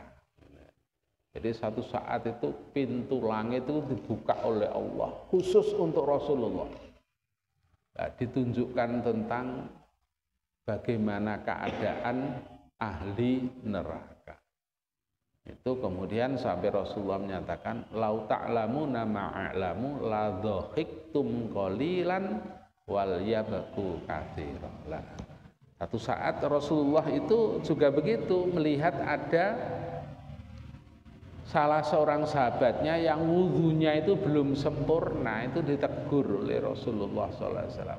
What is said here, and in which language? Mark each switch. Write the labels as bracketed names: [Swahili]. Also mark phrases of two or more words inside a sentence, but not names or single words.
[Indonesian] Jadi satu saat itu pintu langit itu dibuka oleh Allah khusus untuk Rasulullah. Nah, ditunjukkan tentang bagaimana keadaan ahli neraka. Itu kemudian sampai Rasulullah menyatakan, [Arabic] "لو تعلمون ما أعلم لضحكتم قليلا ولبكيتم كثيرا." [Indonesian] Satu saat Rasulullah itu juga begitu melihat ada salah seorang sahabatnya yang wudhunya itu belum sempurna, itu ditegur oleh Rasulullah SAW.